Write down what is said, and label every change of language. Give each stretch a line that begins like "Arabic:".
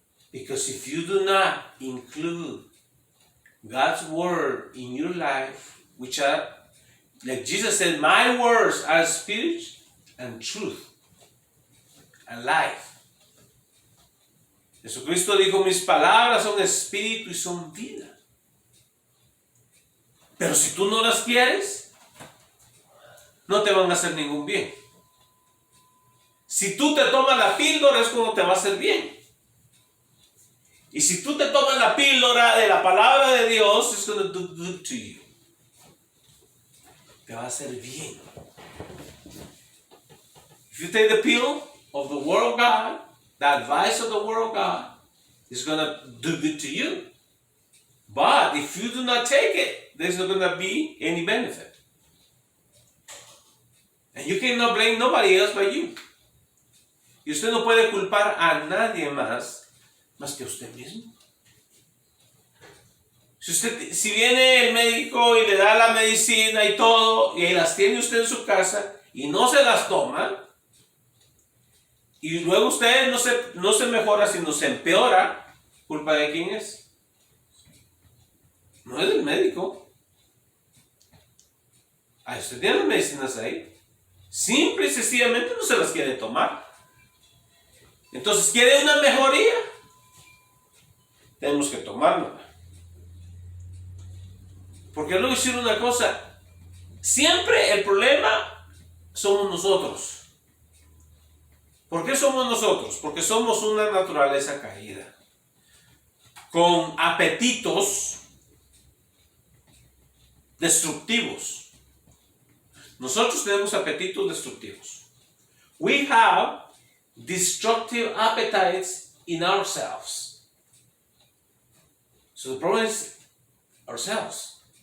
English: Because if you do not include God's word in your life, which are, like Jesus said, my words are spirit and truth and life.
Spanish: Jesucristo dijo, mis palabras son espíritu y son vida. Pero si tú no las quieres, no te van a hacer ningún bien. Si tú te tomas la píldora es cuando te va a hacer bien. Y si tú te tomas la píldora de la palabra de Dios, it's going to do good to you. Te va a hacer bien.
English: If you take the pill of the word of God, the advice of the word of God, it's going to do good to you. But if you do not take it, there's not going to be any benefit. And you cannot blame nobody else but you.
Spanish: Y usted no puede culpar a nadie más que a usted mismo. Si viene el médico y le da la medicina y todo, y las tiene usted en su casa y no se las toma, y luego usted no se mejora, sino se empeora, ¿culpa de quién es? No es del médico. Usted tiene las medicinas ahí. Simple y sencillamente no se las quiere tomar. Entonces, ¿quiere una mejoría? Tenemos que tomarla. Porque le voy a decir una cosa. Siempre el problema somos nosotros. ¿Por qué somos nosotros? Porque somos una naturaleza caída, con apetitos destructivos. Nosotros tenemos apetitos destructivos.
English: We have destructive appetites in ourselves. So the problem is ourselves.